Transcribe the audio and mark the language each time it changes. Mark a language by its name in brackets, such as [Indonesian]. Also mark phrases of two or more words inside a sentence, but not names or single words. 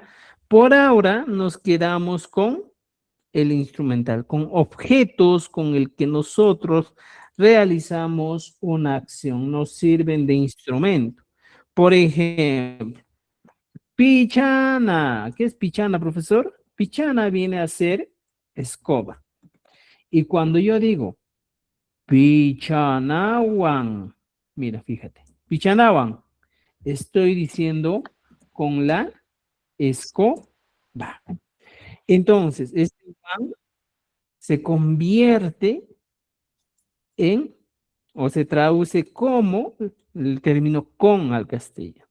[Spanish] Por ahora nos quedamos con el instrumental, con objetos con el que nosotros realizamos una acción, nos sirven de instrumento. Por ejemplo, pichana. ¿Qué es pichana, profesor? Pichana viene a ser escoba. Y cuando yo digo pichanawan, mira, fíjate, pichanawan, estoy diciendo con la escoba. Entonces, este wan se convierte en, o se traduce como el término con al castellano.